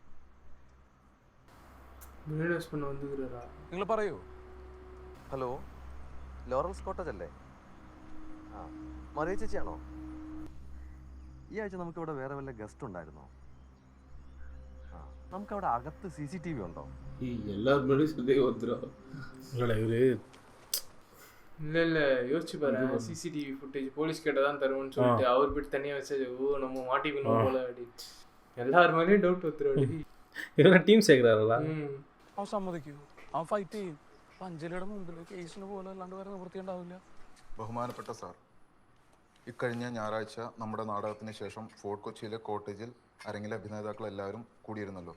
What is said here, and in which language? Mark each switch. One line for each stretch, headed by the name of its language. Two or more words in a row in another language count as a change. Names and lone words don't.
Malayalam: നിങ്ങൾ പറയൂ. ഹലോ, ലോറൻസ് കോട്ടേജ് അല്ലേ? ആ, മറിയ ചേച്ചിയാണോ? ഈ ആഴ്ച നമുക്കിവിടെ വേറെ വല്ല ഗസ്റ്റ് ഉണ്ടായിരുന്നോ? ആ, നമുക്കവിടെ അകത്ത് CCTV ഉണ്ടോ?
Tamil: எல்லாரும் சந்தேகம் வந்துடும். இல்ல யோசிச்சு பாரு.
English: CCTV footage
Tamil: போலீஸ் கிட்ட தான் தருவோம்னு சொல்லிட்டு அவர் போய் தனியா மெசேஜ், ஓ நம்ம மாட்டிக்கணும் போல அப்படி எல்லார் மேலேயும் டவுட் வந்துடும்.
Malayalam: ഇവനെ ടീം ചേർക്കാറല്ല. അവൻ സമ്മതിക്കൂ, അവൻ ഫൈറ്റ് ചെയ്യും. അഞ്ജലിയുടെ മുമ്പിൽ കേസിന് പോലെ അല്ലാണ്ട് വേറെ നിവൃത്തി ഉണ്ടാവില്ല. ബഹുമാനപ്പെട്ട സാർ, ഇക്കഴിഞ്ഞ ഞായറാഴ്ച നമ്മുടെ നാടകത്തിന് ശേഷം ഫോർട്ട് കൊച്ചിയിലെ കോട്ടേജിൽ അരങ്ങിലെ അഭിനേതാക്കൾ എല്ലാവരും കൂടിയിരുന്നല്ലോ.